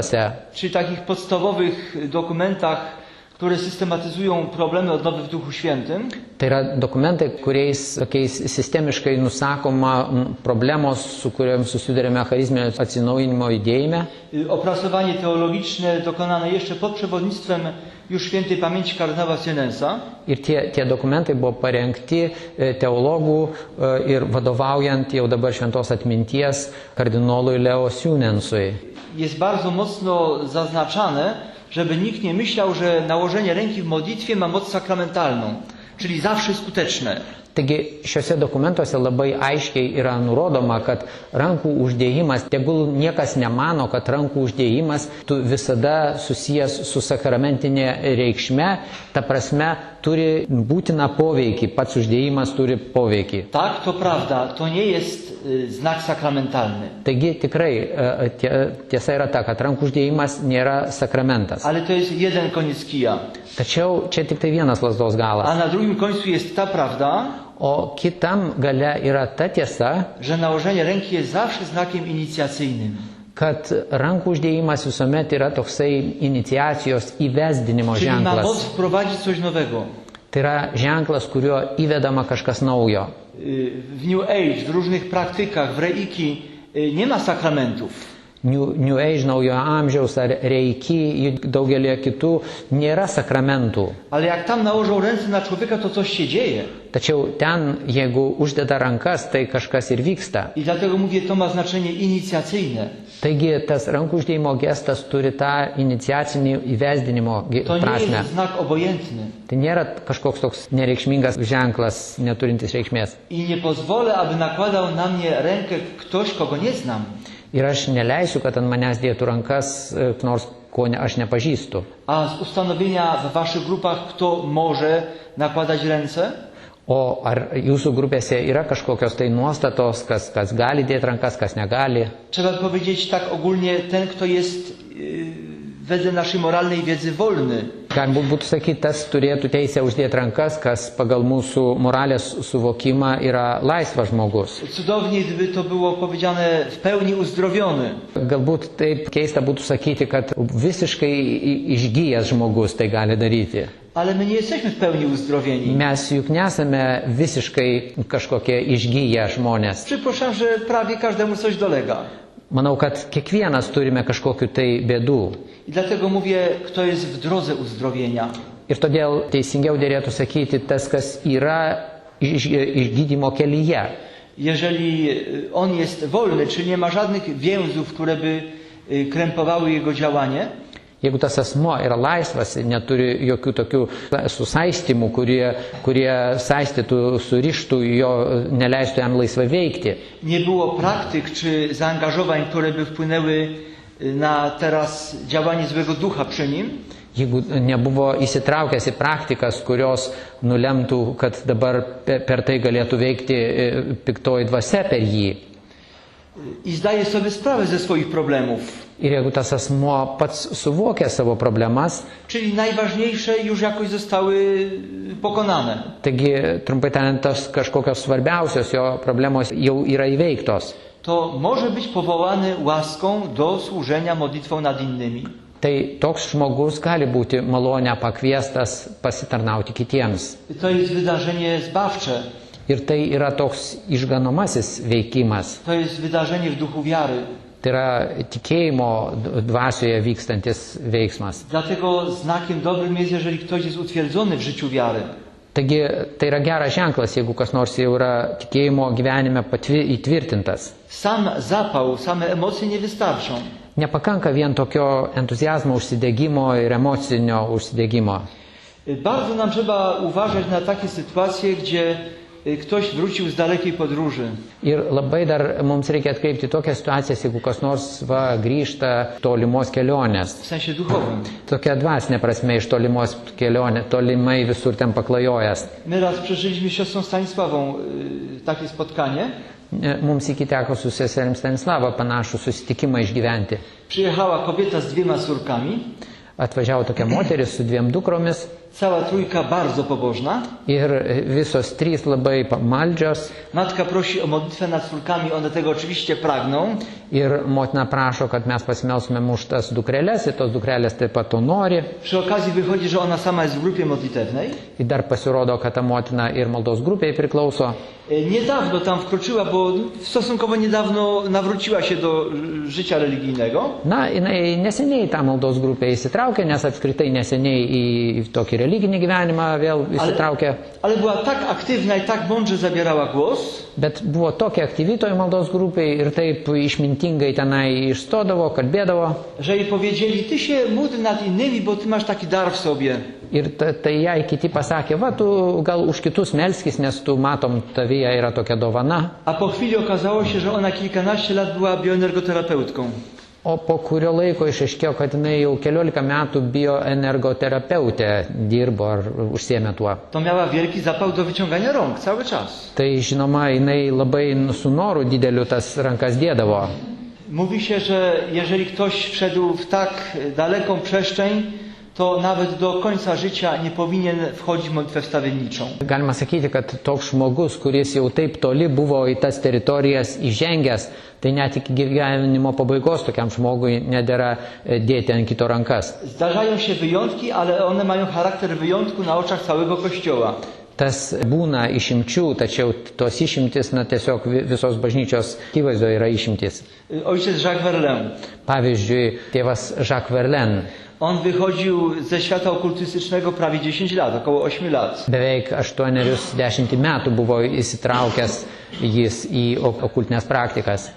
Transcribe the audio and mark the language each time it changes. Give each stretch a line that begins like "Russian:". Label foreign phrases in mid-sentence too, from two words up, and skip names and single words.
Polish: czyli takich podstawowych dokumentach, które systematyzują problemy odnowy w Duchu Świętym.
Lithuanian: Tai yra dokumentai, kuriais tokiais sistemiškai nusakoma problemos, su kuriuom susidurėme charizminio atsinaujinimo judėjime.
Polish: Opracowanie teologiczne dokonane jeszcze pod przewodnictwem już świętej pamięci kardynała Sienensa.
Lithuanian: Ir tie dokumentai buvo parengti teologų ir vadovaujant jau dabar šventos atminties kardinolui Leo Siunensui.
Polish: Jest bardzo mocno zaznaczane, żeby nikt nie myślał, że nałożenie ręki w modlitwie ma moc sakramentalną, czyli zawsze skuteczne.
Lithuanian: Taigi šiuose dokumentuose labai aiškiai yra nurodoma, kad rankų uždėjimas, tegul niekas nemano, kad rankų uždėjimas visada susijęs su sakramentinė reikšme, ta prasme turi būtiną poveikį, pats uždėjimas turi poveikį.
Polish: Tak, to prawda, to nie jest znak sakramentalny.
Lithuanian: Taigi tikrai tiesa yra ta, kad rankų uždėjimas nėra sakramentas.
Polish: Ale to jest jeden koniec kija.
Lithuanian: Tačiau čia tik tai vienas lazdos galas.
Polish: A na drugim końcu jest ta prawda,
Lithuanian: o kitam gale yra ta tiesa,
Polish: że nałożenie ręki jest zawsze znakiem inicjacyjnym.
Lithuanian: Kad rankų uždėjimas visuomet yra toksai iniciacijos įvesdinimo
Polish: Czyli ma
Lithuanian: ženklas.
Polish: moc wprowadzić coś nowego.
Lithuanian: Tai yra ženklas, kuriuo įvedama kažkas naujo.
Polish: W New Age, w różnych praktykach, w reiki nie ma sakramentów.
Lithuanian: New Age, naujojo amžiaus ar reiki, daugelį kitų nėra sakramentų.
Polish: Ale jak tam nałożą ręce na człowieka, to coś się dzieje.
Lithuanian: Tačiau ten, jeigu uždeda rankas, tai kažkas ir vyksta.
Polish: I dlatego mówię, to ma znaczenie inicjacyjne.
Lithuanian: Taigi tas rankų uždėjimo gestas turi tą iniciacinį įvesdinimo
Polish: To nie
Lithuanian: prasme.
Polish: jest znak obojętny.
Lithuanian: Tai nėra kažkoks toks nereikšmingas ženklas, neturintis reikšmės.
Polish: I nie pozwolę, aby nakładał na mnie rękę ktoś, kogo nie znam.
Lithuanian: Ir aš neleisiu, kad ant manęs dėtų rankas nors ko aš nepažįstu.
Polish: A z ustanowienia w waszych grupach, kto może nakładać ręce?
Lithuanian: O ar jūsų grupėse yra kažkokios tai nuostatos, kas gali dėti rankas, kas negali?
Polish: Trzeba powiedzieć tak ogólnie, ten, kto jest wedle naszej moralnej wiedzy wolny.
Lithuanian: Galbūt būtų sakyti, tas turėtų teisę uždėti rankas, kas pagal mūsų moralės suvokimą yra laisvas žmogus.
Polish: Cudownie, gdyby to było powiedziane w pełni uzdrowiony.
Lithuanian: Galbūt taip keista būtų sakyti, kad visiškai išgyjęs žmogus tai gali daryti.
Polish: Ale my nie jesteśmy w pełni uzdrowieni.
Lithuanian: Mes juk nesame visiškai kažkokie išgyję žmonės.
Polish: Przypuszczam, że prawie każdemu coś dolega.
Lithuanian: Manau, kad kiekvienas turime kažkokiu tai bėdų.
Polish: I dlatego mówię, kto jest w drodze uzdrowienia.
Lithuanian: Ir todėl teisingiau dėrėtų sakyti tas, kas yra išgydymo kelyje.
Polish: Jeżeli on jest wolny, czyli nie ma żadnych więzów, które by krępowały jego działanie,
Lithuanian: Jeigu tas asmo yra laisvas, neturi jokių tokių susaistymų, kurie saistytų, surištų jo, neleistų jam laisvai veikti.
Polish: nie było praktyk czy zaangażowań, które by wpłynęły na teraz działanie złego ducha przy nim,
Lithuanian: Jeigu nebuvo įsitraukęs į praktikas, kurios nulemtų, kad dabar per tai galėtų veikti piktoji dvasia per jį.
Polish: i zdaje sobie sprawę ze swoich problemów,
Lithuanian: Ir jeigu tas asmo pats suvokia savo problemas,
Polish: czyli najważniejsze już jakoś zostały pokonane,
Lithuanian: taigi, trumpai tariant, tos kažkokios svarbiausios jo problemos jau yra įveiktos,
Polish: to może być powołany łaską do służenia modlitwą nad innymi.
Lithuanian: tai toks žmogus gali būti malonę pakviestas pasitarnauti kitiems.
Polish: To jest wydarzenie zbawcze,
Lithuanian: Ir tai yra toks išganomasis veikimas.
Polish: to jest wydarzenie w duchu wiary.
Lithuanian: Tai yra tikėjimo dvasioje vykstantis veiksmas.
Polish: Dlatego znakiem dobrym jest, jeżeli ktoś jest utwierdzony w życiu wiary.
Lithuanian: Taigi tai yra geras ženklas, jeigu kas nors jau yra tikėjimo gyvenime įtvirtintas.
Polish: Sam zapał, same emocje nie wystarczą.
Lithuanian: Nepakanka vien tokio entuzjazmo užsidegimo ir emocinio užsidegimo.
Polish: Bardzo nam trzeba uważać na takie sytuacje, gdzie ktoś wrócił z dalekiej podróży.
Lithuanian: Ir labai dar mums reikia atkreipti tokias situacijas, jeigu kas nors grįžta tolimos kelionės.
Polish: W sensie duchowym.
Lithuanian: Tokia dvasinė prasme iš tolimos kelionės, tolimai visur ten paklajojęs.
Polish: My raz przeżyliśmy z siostrą Stanisławą takie spotkanie.
Lithuanian: Mums iki teko su seserim Stanislava panašų susitikimą išgyventi.
Polish: Przyjechała kobieta z 2 córkami
Lithuanian: Atvažiavo tokia moteris su 2 dukromis
Polish: cała trójka bardzo pobożna.
Lithuanian: Ir visos trys labai maldžios.
Polish: Matka prosi o modlitwę nad córkami, one tego oczywiście pragną.
Lithuanian: Ir motina prašo, kad mes pasimelstumėm už tas dukrelės, ir tos dukrelės taip pat to nori.
Polish: Przy okazji wychodzi, że ona sama jest w grupie modlitewnej.
Lithuanian: Ir dar pasirodo, kad ta motina ir maldos grupiai priklauso.
Polish: Niedawno tam wkroczyła, bo stosunkowo niedawno nawróciła się do życia religijnego.
Lithuanian: Na, jinai neseniai tą maldos grupę įsitraukė, nes apskritai neseniai į tokį religinį gyvenimą vėl įsitraukė.
Polish: Ale była tak aktywna i tak mądrze zabierała głos.
Lithuanian: Bet buvo tokia aktyvi toj maldos grupiai ir taip išmintingai tenai išstodavo, kalbėdavo.
Polish: Że jej powiedzieli, ty się módl nad innymi, bo ty masz taki dar w sobie.
Lithuanian: Ir tai jai kiti pasakė, va, tu gal už kitus melskis, nes tu matom, tavyje yra tokia dovana.
Polish: A po chwili okazało się, że ona kilkanaście lat była bioenergoterapeutką.
Lithuanian: O po kurio laiko išaiškėjo, kad jinai jau 15 metų bioenergoterapeutė dirbo ar užsiėmė tuo.
Polish: To miała wielki zapał do wyciągania rąk cały czas.
Lithuanian: Tai žinoma, jinai labai su noru dideliu tas rankas dėdavo.
Polish: Mówi się, że jeżeli ktoś wszedł w tak daleką przestrzeń, to nawet do końca życia nie powinien wchodzić w modlitwę wstawienniczą.
Lithuanian: Galima sakyti, kad toks žmogus, kuris jau taip toli buvo į tas teritorijas įžengęs, tai net iki gyvenimo pabaigos tokiam žmogui nedėra dėti ant kito rankas.
Polish: Zdarzają się wyjątki, ale one mają charakter wyjątku na oczach całego Kościoła.
Lithuanian: Tas būna išimčių, tačiau tos išimtis, na, tiesiog visos bažnyčios akivaizdoje yra išimtis.
Polish: Ojciec Jacques Verlaine.
Lithuanian: Pavyzdžiui, tėvas Jacques Verlaine.
Polish: On wychodził ze świata okultystycznego prawie 10 lat, około 8 lat.
Lithuanian: Beveik 80 metų buvo įsitraukęs jis į okultinės praktikas.